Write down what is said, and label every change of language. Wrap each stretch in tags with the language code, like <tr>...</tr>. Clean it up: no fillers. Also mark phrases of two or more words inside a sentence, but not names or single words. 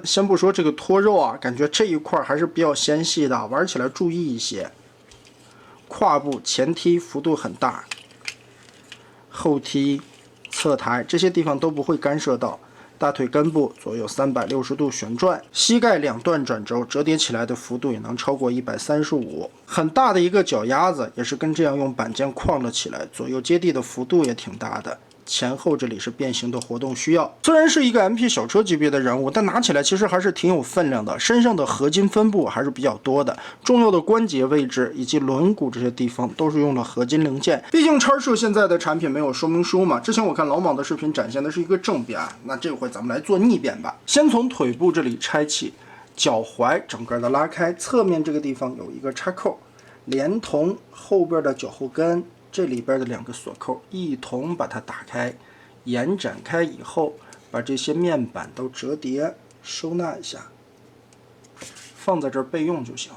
<zh>先不說這個脫肉啊，感覺這一塊還是比較纖細的，玩起來注意一些。胯部前踢幅度很大，後踢、側抬這些地方都不會干涉到。大腿根部左右360度旋轉，膝蓋2段轉軸折疊起來的幅度也能超過135，很大的一個腳丫子也是跟這樣用板件框了起來，左右接地的幅度也挺大的。前後這裡是變形的活動需要。雖然是一個 MP 小車級別的人物，但拿起來其實還是挺有分量的。身上的合金分布還是比較多的，重要的關節位置以及輪毂這些地方都是用了合金零件。畢竟叉社現在的產品沒有說明書嘛。之前我看老莽的視頻展現的是一個正邊，那這回咱們來做逆邊吧。先從腿部這裡拆起，腳踝整個的拉開，側面這個地方有一個插扣，連同後邊的腳後跟。這裡邊的2個鎖扣一同把它打開，延展開以後，把這些面板都折疊收納一下，放在這兒備用就行。</zh>